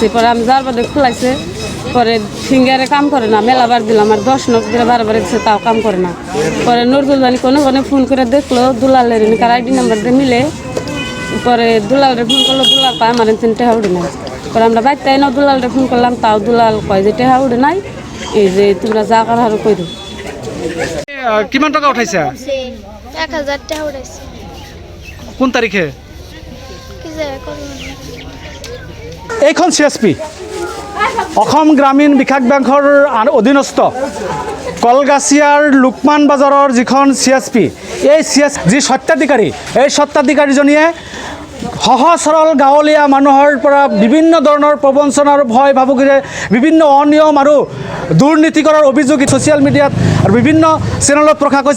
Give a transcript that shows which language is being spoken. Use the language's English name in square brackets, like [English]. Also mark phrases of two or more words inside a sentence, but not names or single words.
[Bangla] পরে আমি যার বাদে খোলাইছে, পরে ফিঙ্গারে কাম করে না, মেলাবার দিলাম আর 10 নক দিলে বারবার দিচ্ছে, তাও কাম করে না। পরে নজরুল জানি কোনো ফোন করে দেখলো দুলালের কার আইডি নাম্বার দিয়ে মিলে। পরে দুলালরে ফোন করলো, দুলাল কয় আমার 3 টাকা উঠে নাই। পরে আমরা বাইতে না দুলালরে ফোন করলাম, তাও দুলাল কয় যে টাকা উঠে নাই, এই যে তোমরা যা করার আরো কই দাও। [Assamese] কিমান টকা উঠাইছা? [Bangla] 1000 টাকা উঠাইছে। [Assamese] কোন তাৰিখে? [Bangla] কি যে করব, [Assamese] এইখন CSP অসম গ্ৰামীণ বিকাশ বেংকৰ অধীনস্থ কলগাছিয়াৰ লোকমান বাজাৰৰ যিখন CSP, এই যি স্বত্বাধিকাৰী, এই স্বত্বাধিকাৰীজনীয়ে সহজ সৰল গাঁৱলীয়া মানুহৰ পৰা বিভিন্ন ধৰণৰ প্ৰবঞ্চনা আৰু ভয় ভাবুকিৰে বিভিন্ন অনিয়ম আৰু দুৰ্নীতি কৰাৰ অভিযোগ [English] social media [Assamese] আৰু বিভিন্ন চেনেলত প্ৰকাশ হৈছে।